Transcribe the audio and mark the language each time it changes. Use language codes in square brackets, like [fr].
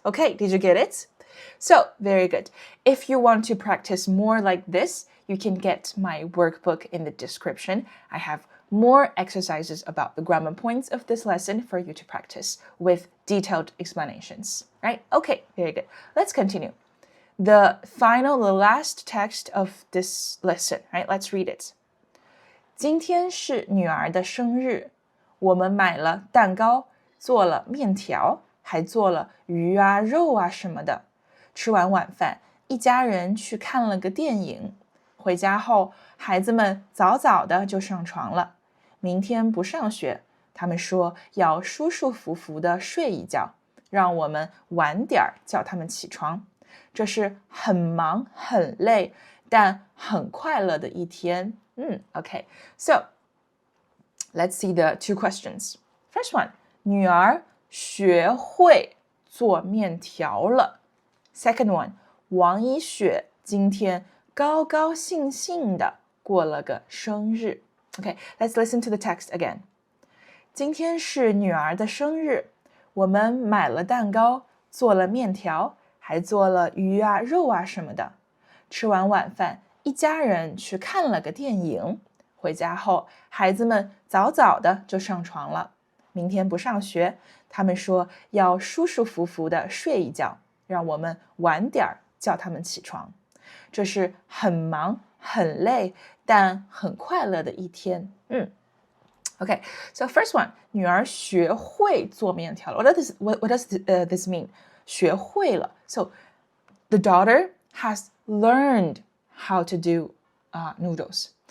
[en] Okay, did you get it? So, very good. If you want to practice more like this, you can get my workbook in the description. I have more exercises about the grammar points of this lesson for you to practice with detailed explanations, right? Okay, very good. Let's continue. The last text of this lesson, right? Let's read it. [zh] 今天是女儿的生日，我们买了蛋糕，做了面条，还做了鱼啊、肉啊什么的。吃完晚饭，一家人去看了个电影。回家后，孩子们早早的就上床了。明天不上学，他们说要舒舒服服的睡一觉，让我们晚点叫他们起床。这是很忙很累，但很快乐的一天。 [en] Okay. So, let's see the 2 questions. First one, [zh] 女儿学会做面条了。 [en] Second one, [zh] 王一雪今天高高兴兴的过了个生日。 [en] Okay, let's listen to the text again. [zh] 今天是女儿的生日，我们买了蛋糕，做了面条，还做了鱼啊、肉啊什么的。吃完晚饭，一家人去看了个电影。回家后，孩子们早早的就上床了。明天不上学，他们说要舒舒服服的睡一觉，让我们晚点叫他们起床。这是很忙、很累，但很快乐的一天。 [en] Okay, so first one, [zh] 女儿学会做面条了。 [en] What does this mean? 学会了. So the daughter has learned how to do noodles.